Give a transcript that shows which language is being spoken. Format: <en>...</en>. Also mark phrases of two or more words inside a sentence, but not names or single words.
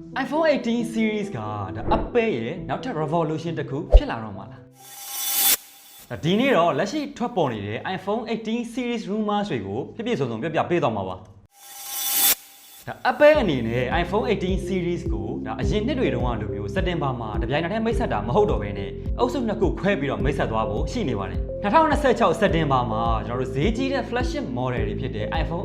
<my>iPhone 18 series ကဒါ Apple ရဲ့နောက်ထပ် revolution တစ်ခုဖြစ်လာတော့မှာလားဒီနေ့တော့လက်ရှိထွက်ပေါ်နေတဲ့ iPhone 18 series rumors တွေကိုပြည့်စုံစုံပြပေးသွားမှာပါဒါ Apple အနေနဲ့ iPhone 18 series ကိုဒါအရင်နှစ်တွေတုန်းကလို မျိုးစက်တင်ဘာမှာတပြိုင်နက်တည်းမိတ်ဆက်တာမဟုတ်တော့ဘဲနဲ့အုပ်စုနှစ်ခုခွဲပြီးတော့မိတ်ဆက်သွားဖို့ရှိနေပါတယ်2026စက်တင်ဘာမှာကျွန်တော်တို့ဈေးကြီးတဲ့</my> <en>flagship model</en> <my>တွေဖြစ်တဲ့ iPhone</my>